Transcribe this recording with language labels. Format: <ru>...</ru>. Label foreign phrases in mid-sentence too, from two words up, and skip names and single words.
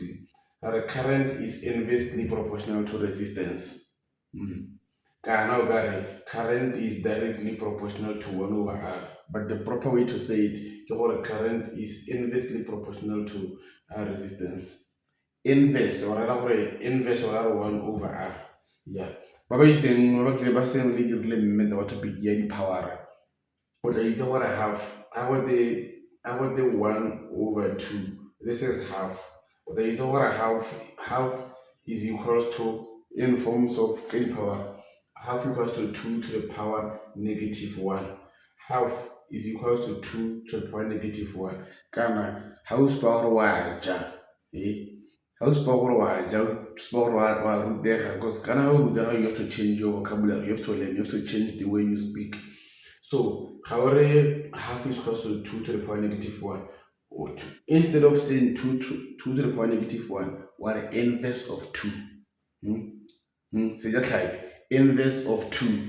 <en>Current is inversely proportional to resistance. Current is directly proportional to 1 over R. But the proper way to say it, current is inversely proportional to resistance. Inverse or 1 over R. Yeah.</en> <tn>Ba ba itseng ba tlile ba seng le dirile mmetsa wa topic ya di-power. O tla itse gore</tn> <en>half, I got the 1 over 2. This is half.</en> <tn>O tla itse gore</tn> <en>half is equals to, in forms of power, half equals to 2 to the power negative 1. Half is equals to 2 to the power negative 1.</en> <tn>Kana ha o supa gore wa ja. Ha o supa gore wa ja, o supa gore wa rutega, because kana ha o rutega,</tn> <en>you have to change your vocabulary, you have to learn, you have to change the way you speak. So, however, half is equals to 2 to the power negative 1. Instead of saying 2 to the power negative 1, what inverse of 2? So just like inverse of 2.</en>